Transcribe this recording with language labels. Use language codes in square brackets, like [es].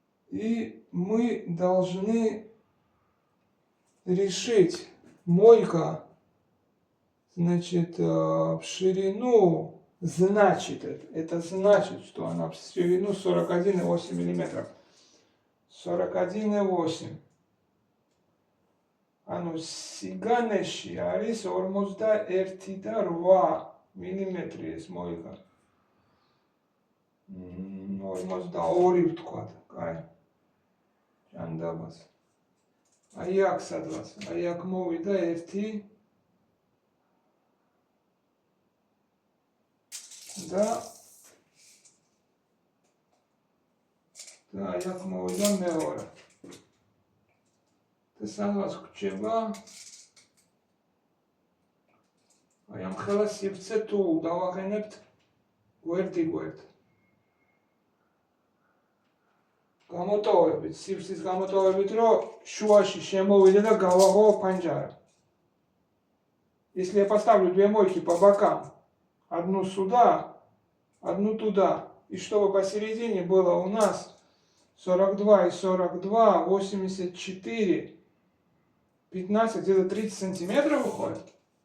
[ru] И мы должны решить мойка, значит, в ширину, значит, это значит, что она в ширину 41,8 мм. 41,8. [ka] ანუ სიგანეში არის 41,8 მილიმეტრი ეს მოიგა. 42 ვთქვათ, კაი. ჭანდაბას. აი აქ სადღაც, აი აქ მოვიდა 1 და აი აქ მოვიდა მეორე. და სადღაც გვჭირდა აი ამ ხელა სივრცე თუ დავაყენებთ გვერდ. გამოტოვებით, სივრცის გამოტოვებით, რომ შუაში შემოვიდა და გავაღო панჯარა. [ru] Если я поставлю две мойки по бокам, одну сюда, одну туда, и чтобы посередине было у нас 42 и 42, 84, 15, где-то 30 сантиметров выходит.